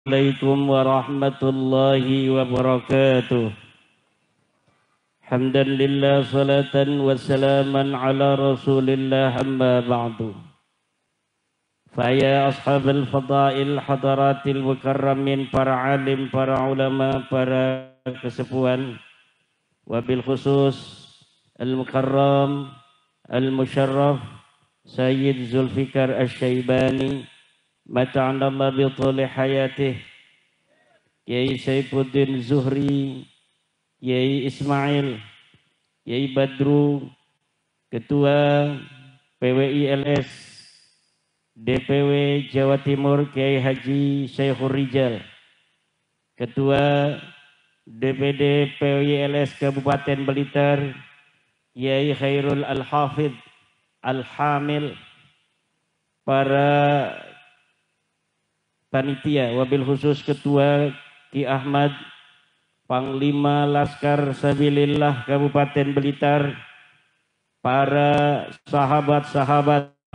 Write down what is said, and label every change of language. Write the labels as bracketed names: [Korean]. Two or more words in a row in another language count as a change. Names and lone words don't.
[Arabic] السلام عليكم ورحمة الله وبركاته. حمدا لله صلاة وسلاما على رسول الله أما بعد. فيا أصحاب الفضائل حضرات المكرمين, [Indonesian] para alim, para ulama, para kesepuhan, [Arabic] وبالخصوص المكرم المشرف Sayyid Zulfikar Asy-Syaibani متعنا الله بطول حياته, Kiai Saifuddin Zuhri, Kiai Ismail, Kiai Badru, Ketua PWI-LS [Indonesian] DPW Jawa Timur Kiai Haji Syekhur Rijal, Ketua DPD PWI-LS Kabupaten Blitar Kiai Khairul Al-Hafidh Al-Hamil, para panitia, [Arabic] وبالخصوص [Indonesian] Ketua Ki Ahmad, Panglima Laskar Sabilillah Kabupaten Blitar, para sahabat-sahabat